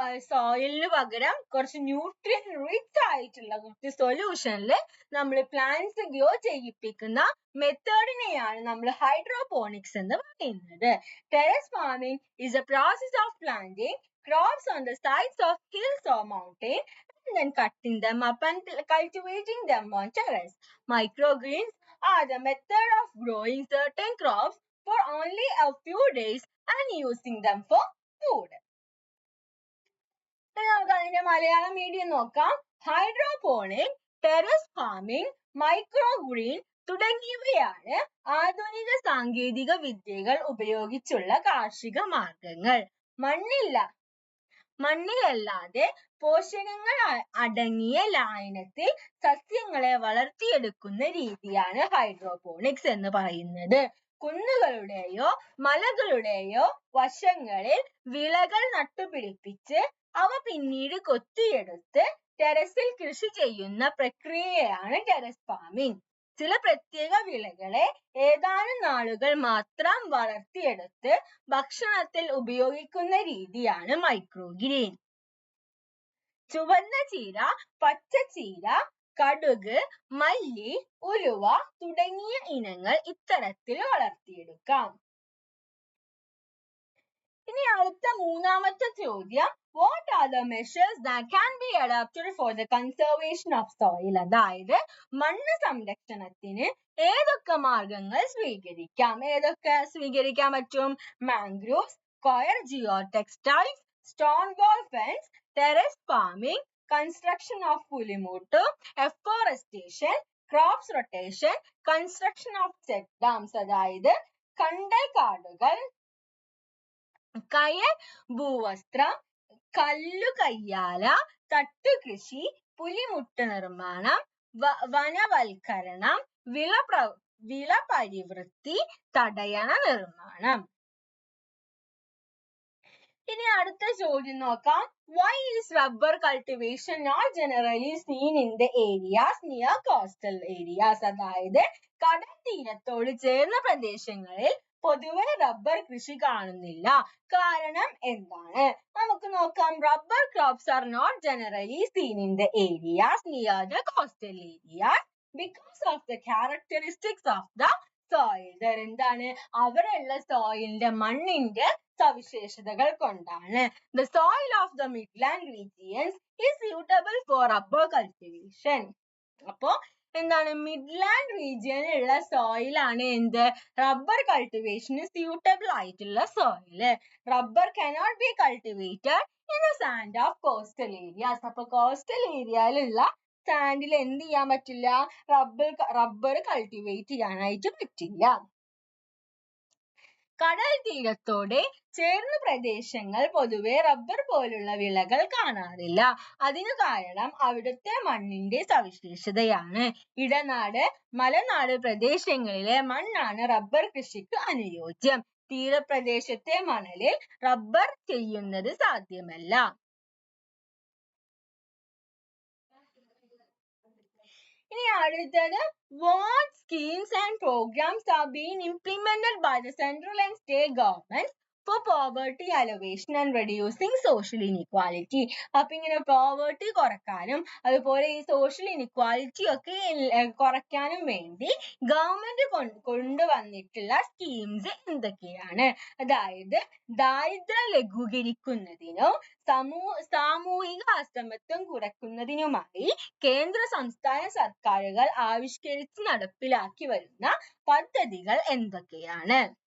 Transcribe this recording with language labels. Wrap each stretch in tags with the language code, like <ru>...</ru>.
<ml>സോയിലിന് പകരം കുറച്ച് nutrient rich ആയിട്ടുള്ള കുറച്ച് സൊല്യൂഷനിൽ നമ്മൾ പ്ലാന്റ്സ് ഗ്രോ ചെയ്യിപ്പിക്കുന്ന മെത്തേഡിനെയാണ് നമ്മൾ ഹൈഡ്രോപോണിക്സ് എന്ന് പറയുന്നത്.</ml> <en>Terrace farming is a process of planting crops on the sides of hills or mountains and then cutting them up and cultivating them on terrace. Microgreens are the method of growing certain crops for only a few days and using them for food.</en> <ml>നമുക്ക് അതിന്റെ Malayalam medium നോക്കാം. Hydroponic, terrace farming, microgreen തുടങ്ങിയവയാണ് ആധുനിക സാങ്കേതിക വിദ്യകൾ ഉപയോഗിച്ചുള്ള കാർഷിക മാർഗങ്ങൾ. മണ്ണിലല്ലാതെ പോഷകങ്ങൾ അടങ്ങിയ ലായനത്തിൽ സസ്യങ്ങളെ വളർത്തിയെടുക്കുന്ന രീതിയാണ് ഹൈഡ്രോപോണിക്സ് എന്ന് പറയുന്നത്. കുന്നുകളുടെയോ മലകളുടെയോ വശങ്ങളിൽ വിളകൾ നട്ടുപിടിപ്പിച്ച് അവ പിന്നീട് കൊത്തിയെടുത്ത് ടെറസിൽ കൃഷി ചെയ്യുന്ന പ്രക്രിയയാണ് ടെറസ് ഫാമിംഗ്. ചില പ്രത്യേക വിളകളെ ഏതാനും നാളുകൾ മാത്രം വളർത്തിയെടുത്ത് ഭക്ഷണത്തിൽ ഉപയോഗിക്കുന്ന രീതിയാണ് മൈക്രോഗ്രീൻ. ചുവന്ന ചീര, പച്ചച്ചീര, കടുക്, മല്ലി, ഉലുവ തുടങ്ങിയ ഇനങ്ങൾ ഇത്തരത്തിൽ വളർത്തിയെടുക്കാം. ഇനി അടുത്ത മൂന്നാമത്തെ ചോദ്യം,</ml> <en>what are the measures that can be adopted for the conservation of soil?</en> <ml>അതായത് മണ്ണ് സംരക്ഷണത്തിന് ഏതൊക്കെ മാർഗങ്ങൾ സ്വീകരിക്കാം? ഏതൊക്കെ സ്വീകരിക്കാൻ പറ്റും?</ml> <en>mangroves, square geotextiles, stone wall fence, terrace farming, construction of പുലിമൂട്ട്, afforestation, crops rotation, construction of check dams</en> <ml>അതായത് കണ്ടൽ കാടുകൾ, കയർ ഭൂവസ്ത്രം, കല്ലുകയ്യാല, തട്ടുകൃഷി, പുലിമുട്ട് നിർമ്മാണം, വനവൽക്കരണം, വിള പരിവൃത്തി, തടയണ നിർമ്മാണം. ഇനി അടുത്ത ചോദ്യം നോക്കാം.</ml> <en>Why is rubber cultivation not generally seen in the areas near coastal areas?</en> <ml>അതായത് കടൽ തീരത്തോട് ചേർന്ന പ്രദേശങ്ങളിൽ പൊതുവെ റബ്ബർ കൃഷി കാണുന്നില്ല. കാരണം എന്താണ്? നമുക്ക് നോക്കാം.</ml> <en>Rubber crops are not generally seen in the areas near the coastal areas because of the characteristics of the soil.</en> <ml>എന്താണ്? അവിടെയുള്ള സോയിലിന്റെ മണ്ണിന്റെ സവിശേഷതകൾ കൊണ്ടാണ്.</ml> <en>The soil of the midland regions is suitable for rubber cultivation.</en> <ml>അപ്പോ എന്താണ്? Midland റീജിയനിലുള്ള soil ആണ് എന്ത്? Rubber കൾട്ടിവേഷന് suitable ആയിട്ടുള്ള soil.</ml> <en>Rubber cannot be cultivated in the sand of coastal areas.</en> <ml>അപ്പൊ കോസ്റ്റൽ ഏരിയയിലുള്ള സാൻഡിൽ എന്ത് ചെയ്യാൻ പറ്റില്ല? റബ്ബർ കൾട്ടിവേറ്റ് ചെയ്യാനായിട്ട് പറ്റില്ല. കടൽ തീരത്തോടെ ചേർന്ന പ്രദേശങ്ങൾ പൊതുവെ റബ്ബർ പോലുള്ള വിളകൾ കാണാറില്ല. അതിനു കാരണം അവിടുത്തെ മണ്ണിന്റെ സവിശേഷതയാണ്. ഇടനാട്, മലനാട് പ്രദേശങ്ങളിലെ മണ്ണാണ് റബ്ബർ കൃഷിക്ക് അനുയോജ്യം. തീരപ്രദേശത്തെ മണലിൽ റബ്ബർ ചെയ്യുന്നത് സാധ്യമല്ല. ഇനി അടുത്തത്,</ml> <en>what schemes and programs are being implemented by the central and state governments for poverty alleviation and reducing social inequality?</en> <ml>അപ്പൊ ഇങ്ങനെ പോവർട്ടി കുറക്കാനും അതുപോലെ ഈ സോഷ്യൽ ഇനിക്വാലിറ്റി ഒക്കെ കുറയ്ക്കാനും വേണ്ടി ഗവൺമെന്റ് കൊണ്ടുവന്നിട്ടുള്ള സ്കീംസ് എന്തൊക്കെയാണ്? അതായത് ദാരിദ്ര്യം ലഘൂകരിക്കുന്നതിനും സാമൂഹിക അസമത്വം കുറയ്ക്കുന്നതിനുമായി കേന്ദ്ര സംസ്ഥാന സർക്കാരുകൾ ആവിഷ്കരിച്ച് നടപ്പിലാക്കി വരുന്ന പദ്ധതികൾ എന്തൊക്കെയാണ്?</ml>